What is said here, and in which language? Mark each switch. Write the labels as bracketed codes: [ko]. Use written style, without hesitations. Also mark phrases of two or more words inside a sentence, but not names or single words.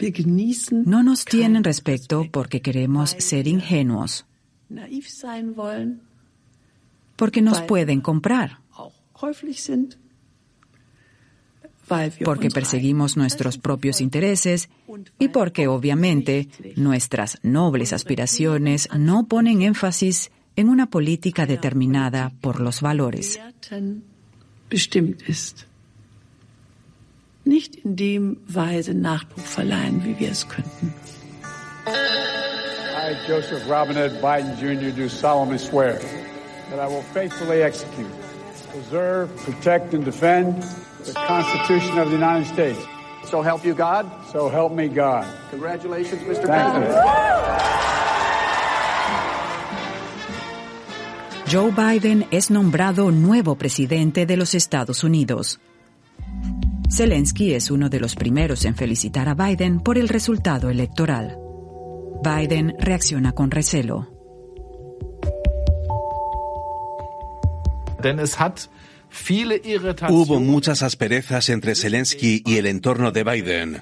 [es] No nos tienen respeto porque queremos ser ingenuos, porque nos pueden comprar, porque perseguimos nuestros propios intereses y porque, obviamente, nuestras nobles aspiraciones no ponen énfasis en una política determinada por los valores. [de] Nicht in dem Weise Nachdruck verleihen, wie wir es könnten. [en] I, Joseph Robinette Biden Jr., do solemnly swear that I will faithfully execute, preserve, protect, and defend the Constitution of the United States. So help you God? So help me God. Congratulations, Mr. Thank President. you. [es] Joe Biden es nombrado nuevo presidente de los Estados Unidos. Zelensky es uno de los primeros en felicitar a Biden por el resultado electoral. Biden reacciona con recelo. Hubo muchas asperezas entre Zelensky y el entorno de Biden.